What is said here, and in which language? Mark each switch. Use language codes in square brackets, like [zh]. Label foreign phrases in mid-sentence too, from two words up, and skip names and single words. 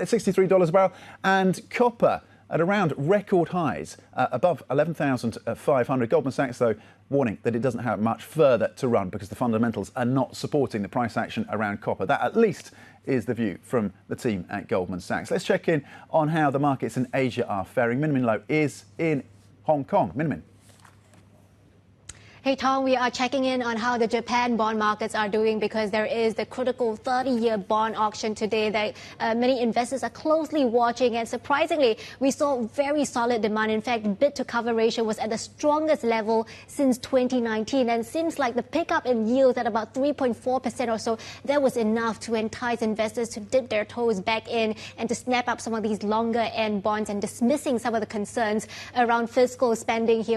[en] Brent at $63 a barrel, and copper at around record highs, above 11,500. Goldman Sachs, though, warning that it doesn't have much further to run because the fundamentals are not supporting the price action around copper. That, at least, is the view from the team at Goldman Sachs. Let's check in on how the markets in Asia are faring. Min Min Lo is in Hong Kong. Min Min. Hey Tom, we are checking in on how the Japan bond markets are doing because there is the critical 30-year bond auction today that many investors are closely watching, and surprisingly, we saw very solid demand. In fact, bid to cover ratio was at the strongest level since 2019, and seems like the pickup in yields at about 3.4% or so, that was enough to entice investors to dip their toes back in and to snap up some of these longer end bonds, and dismissing some of the concerns around fiscal spending here.